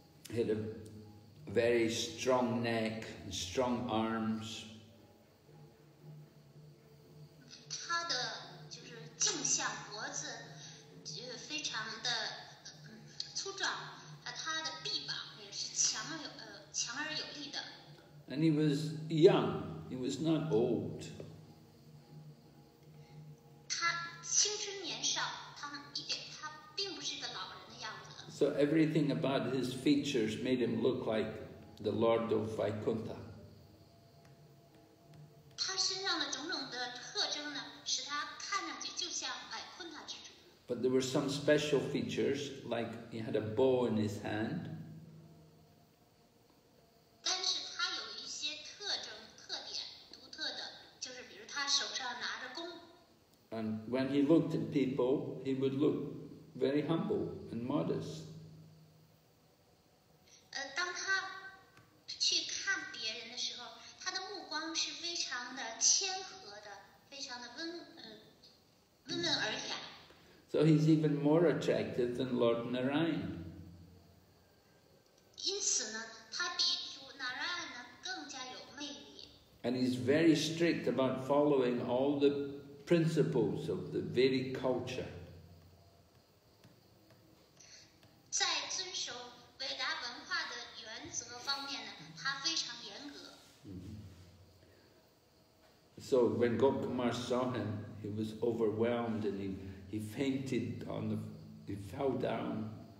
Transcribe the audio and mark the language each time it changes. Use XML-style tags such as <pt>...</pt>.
<en>He had a very strong neck and strong arms.</en> <zh>他的就是颈项脖子非常的粗壮，他的臂膀也是强而有力的。</zh> <en>And he was young, he was not old.</en> <zh>他青春年少，他并不是一个老人的样子。</zh> <en>So everything about his features made him look like the Lord of Vaikuntha.</en> <zh>他身上上的种种的特征呢，使他看上去就像昆塔之主。</zh> <en>But there were some special features, like he had a bow in his hand.</en> <zh>但是他有一些特征、特点、独特的，就是比如他手上拿着弓。</zh> <en>And when he looked at people, he would look very humble and modest.</en> <zh>当他去看别人的时候，他的目光是非常的谦和的，非常的温文尔雅。</zh> <en>So he's even more attractive than Lord Narayan.</en> <zh>因此呢，他比主Narayan呢更加有魅力。</zh> <en>And he's very strict about following all the principles of the Vedic culture.</en> <zh>在遵守伟达文化的原则方面呢，他非常严格。</zh> <en>So when Gopkumar saw him, he was overwhelmed and he fainted he fell down.</en>